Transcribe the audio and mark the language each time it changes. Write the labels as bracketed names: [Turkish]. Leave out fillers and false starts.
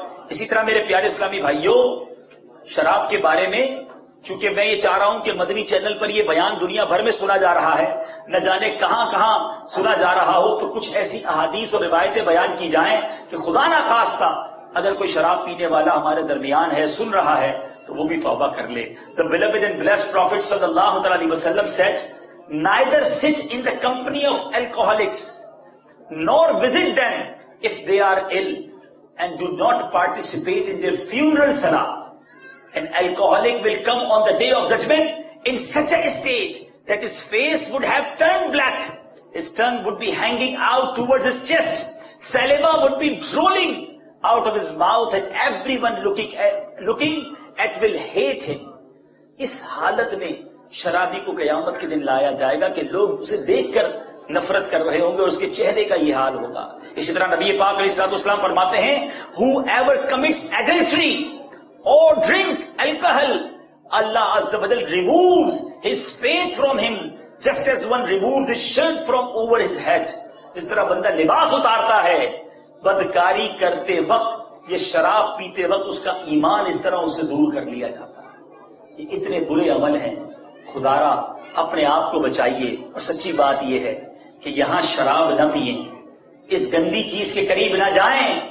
[Urdu] اسی طرح میرے پیارے اسلامی بھائیوں, شراب کے بارے میں چونکہ میں یہ چاہ رہا ہوں کہ مدنی چینل پر یہ بیان دنیا بھر میں سنا جا رہا ہے, نہ جانے کہاں کہاں سنا جا رہا ہو, تو کچھ ایسی احادیث اور روایتیں بیان کی جائیں کہ خدا نہ خواستہ اگر کوئی شراب پینے والا ہمارے درمیان ہے, سن رہا ہے, تو وہ بھی توبہ کر لے. [English] The beloved and blessed Prophet sallallahu alaihi wasallam said, neither sit in the company of alcoholics nor visit them if they are ill, and do not participate in their funeral salah. An alcoholic will come on the day of judgment in such a state that his face would have turned black, his tongue would be hanging out towards his chest, saliva would be drooling out of his mouth, and everyone looking at will hate him. [Urdu] اس حالت میں شرابی کو قیامت کے دن لایا جائے گا کہ لوگ اسے دیکھ کر نفرت کر رہے ہوں گے, اور اس کے چہرے کا یہ حال ہوگا. اسی طرح نبی پاک علیہ الصلوۃ والسلام فرماتے ہیں, [English] whoever commits adultery or drink alcohol, Allah Azza wa Jal removes his faith from him just as one removes his shirt from over his head. [Urdu] جس طرح بندہ لباس اتارتا ہے بدکاری کرتے وقت, یہ شراب پیتے وقت اس کا ایمان اس طرح اس سے دور کر لیا جاتا ہے. یہ اتنے برے عمل ہیں, خدا را اپنے آپ کو بچائیے. اور سچی بات یہ ہے کہ یہاں شراب نہ پئیں, اس گندی چیز کے قریب نہ جائیں.